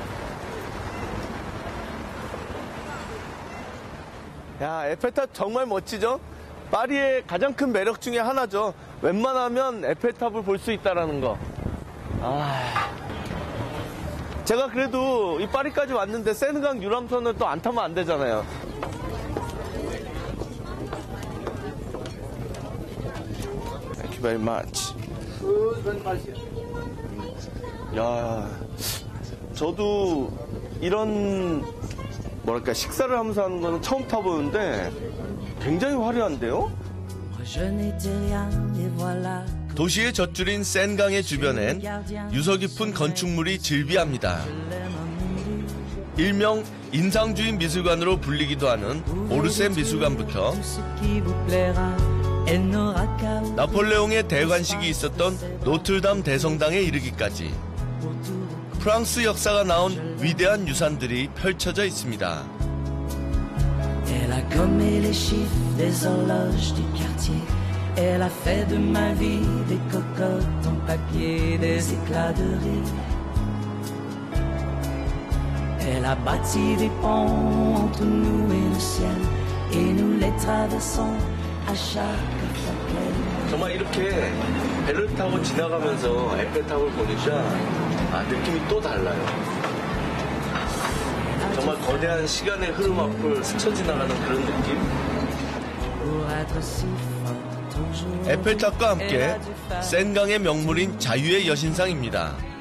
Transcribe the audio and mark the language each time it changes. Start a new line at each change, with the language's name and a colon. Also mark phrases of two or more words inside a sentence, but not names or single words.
Korean: 야, 에펠탑 정말 멋지죠? 파리의 가장 큰 매력 중에 하나죠. 웬만하면 에펠탑을 볼 수 있다는 거. 제가 그래도 이 파리까지 왔는데 세느강 유람선을 또 안 타면 안 되잖아요.
English: Thank you very much.
Korean: 야, 저도 이런 뭐랄까 식사를 하면서 하는 거는 처음 타보는데 굉장히 화려한데요? 도시의 젖줄인 센강의 주변엔 유서 깊은 건축물이 즐비합니다. 일명 인상주의 미술관으로 불리기도 하는 오르센 미술관부터 나폴레옹의 대관식이 있었던 노틀담 대성당에 이르기까지 프랑스 역사가 나온 위대한 유산들이 펼쳐져 있습니다.
French: Elle a fait de ma vie des cocottes en papier, des éclats de rire. Elle a bâti des ponts entre nous et le ciel, et nous les traversons à chaque fois qu'elle.
Korean: 정말 이렇게 배를 타고 지나가면서 에펠탑을 보니까 느낌이 또 달라요. 정말 거대한 시간의 흐름 앞을 스쳐 지나가는 그런 느낌? 에펠탑과 함께 센강의 명물인 자유의 여신상입니다.